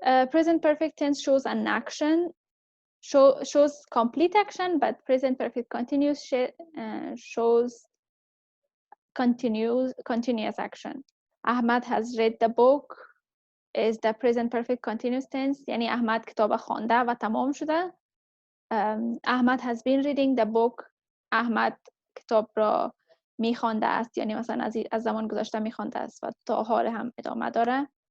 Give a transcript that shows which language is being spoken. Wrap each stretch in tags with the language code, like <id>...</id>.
<en>Present perfect tense shows an action, shows complete action, but present perfect continuous shows continuous action. Ahmad has read the book is the present perfect continuous tense.</en> <fa>یعنی احمد کتاب خوانده و تمام شده.</fa> <en>Ahmad has been reading the book.</en> <fa>احمد کتاب را میخوانده است، یعنی مثلا از زمان گذشته میخوانده است و تا حال هم ادامه داره.</fa>